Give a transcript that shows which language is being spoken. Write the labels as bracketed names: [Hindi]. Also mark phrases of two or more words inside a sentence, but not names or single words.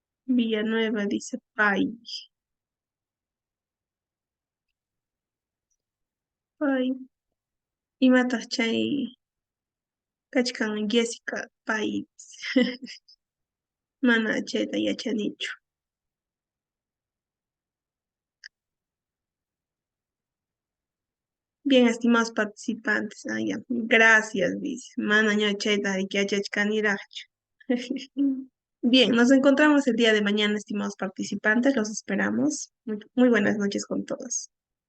[Spanish] Villanueva dice Pai. Pai. [Quechua] Imatas chay kachkan Jessica Pai. Mana chayta yachanichu. [Spanish] Bien, estimados participantes. Ah, ya. Gracias, dice. [Quechua] Mana ña chayta yachachkanirachu. [Spanish] Bien, nos encontramos el día de mañana, estimados participantes. Los esperamos. Muy buenas noches con todos.